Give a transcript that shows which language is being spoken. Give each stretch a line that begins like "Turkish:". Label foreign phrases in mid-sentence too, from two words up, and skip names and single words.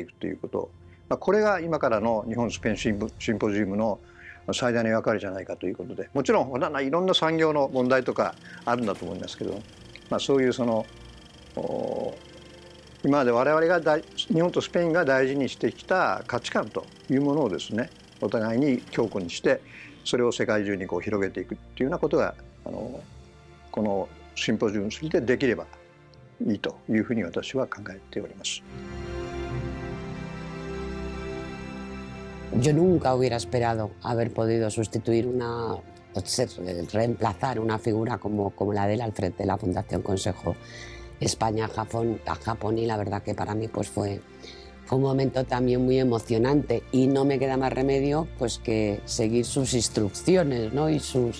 Japanese: くということ、これが今からの日本スペインシンポジウムの最大の役割じゃないかということで、もちろんいろんな産業の問題とかあるんだと思いますけど、そういう今今まで我々が日本とスペインが大事にしてきた価値観というものをですね、お互いに強固にしてそれを世界中にこう広げていくっていうようなことがこのシンポジウムにてできればいいというふうに私は考えております。
Spanish: Yo nunca hubiera esperado haber podido sustituir reemplazar una figura como la de él al frente de la Fundación Consejo España-Japón, y la verdad que para mí pues fue un momento también muy emocionante, y no me queda más remedio pues que seguir sus instrucciones, ¿no?